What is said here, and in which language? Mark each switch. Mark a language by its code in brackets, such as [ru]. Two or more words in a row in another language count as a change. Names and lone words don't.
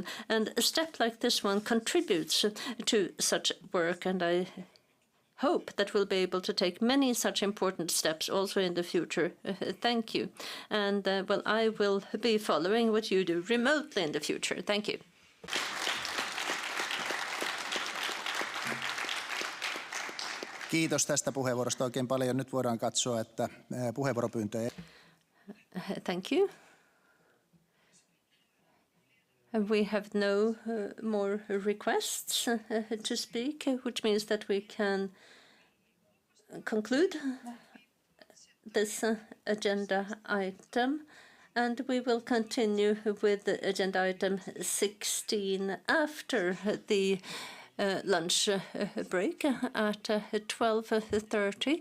[en] And a step like this one contributes to such work, and I hope that we'll be able to take many such important steps also in the future. Thank you. And, well, I will be following what you do remotely in the future. Thank you. [fi] Kiitos tästä puheenvuorosta oikein paljon. Nyt voidaan katsoa, että puheenvuoropyyntöjä. [en] Thank you. We have no more requests to speak, which means that we can conclude this agenda item, and we will continue with agenda item 16 after the lunch break at 12:30.